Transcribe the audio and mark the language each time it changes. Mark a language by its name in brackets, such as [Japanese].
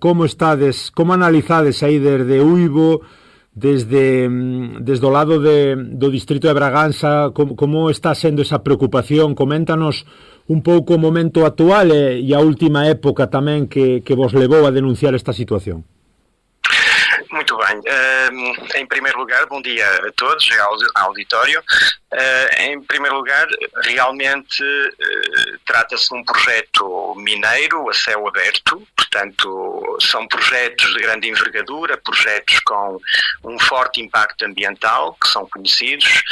[Galician] Como analizades aí desde Uibo, desde o lado do distrito de Braganza, como está sendo esa preocupación? Coméntanos un pouco o momento actual e a última época tamén que vos levou a denunciar esta situación. [Portuguese] Muito bem. Em primeiro lugar, bom dia a todos, ao auditório. Em primeiro lugar, realmente trata-se de um projeto mineiro a céu aberto, portanto, são projetos de grande envergadura, projetos com um forte impacto ambiental, que são conhecidos,